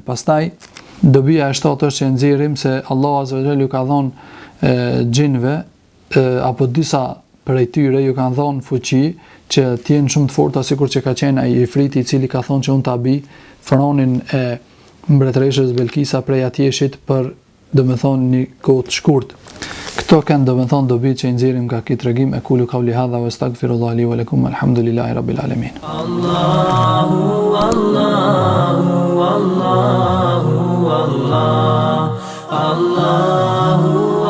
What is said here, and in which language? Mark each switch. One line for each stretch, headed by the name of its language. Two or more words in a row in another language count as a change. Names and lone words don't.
Albanian: Pastaj dobia e shtatë është që nxjerrim se Allah
Arabic: عز وجل
Albanian: ju ka dhënë xhinve apo disa prej tyre ju kanë dhënë fuqi që të jenë shumë të forta, sikur që ka qenë ai ifriti i cili ka thonë që unë ta bi fronin e mbretëreshës Belkisa prej atjeshit për, domethënë, një kohë të shkurtë. Këto kanë, domethënë, dobi që i nxjerrim nga ky tregim.
Arabic: أقول قولي هذا وأستغفر الله لي ولكم، الحمد لله رب العالمين. Allahu Allahu Allahu Allah Allahu